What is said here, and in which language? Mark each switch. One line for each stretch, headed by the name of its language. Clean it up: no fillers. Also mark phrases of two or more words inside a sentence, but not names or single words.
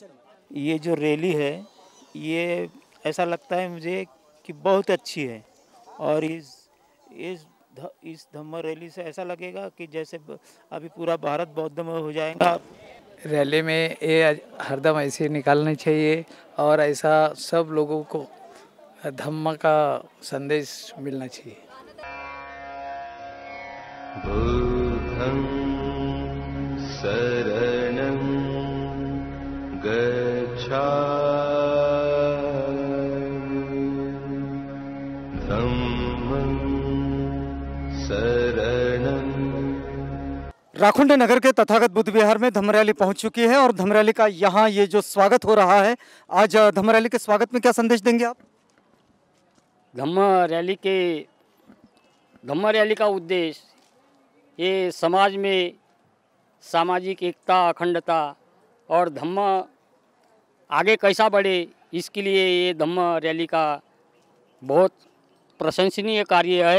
Hindi: ये जो रैली है ये ऐसा लगता है मुझे कि बहुत अच्छी है और इस धम्म रैली से ऐसा लगेगा कि जैसे अभी पूरा भारत बौद्ध में हो जाएगा. रैली में ये हरदम ऐसे निकालना चाहिए और ऐसा सब लोगों को धम्म का संदेश मिलना चाहिए.
Pali: बुद्धं शरणं गच्छामि धम्मं शरणं.
Hindi: राखुंडे नगर के तथागत बुद्ध विहार में धम्म रैली पहुंच चुकी है और धम्म रैली का यहाँ ये जो स्वागत हो रहा है, आज धम्म रैली के स्वागत में क्या संदेश देंगे आप? धम्म रैली का उद्देश्य ये समाज में सामाजिक एकता, अखंडता और धम्म आगे कैसा बढ़े इसके लिए ये धम्म रैली का बहुत प्रशंसनीय कार्य है.